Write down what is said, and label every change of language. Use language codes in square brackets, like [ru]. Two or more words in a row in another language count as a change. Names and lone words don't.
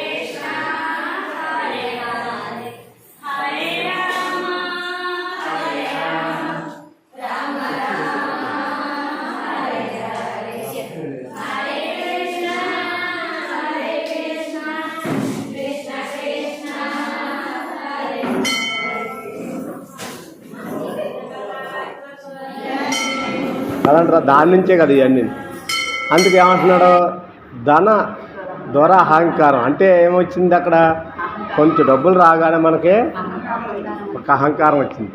[sa] Hare Hare Hare Rama Rama Hare Hare Hare Krishna Krishna Krishna Hare [te] అదంటారా దాని నుంచే కదా ఇవన్నీ. అందుకే ఏమంటున్నాడు, ధన దొర అహంకారం అంటే ఏమొచ్చింది అక్కడ, కొంచెం డబ్బులు రాగానే మనకి ఒక అహంకారం వచ్చింది.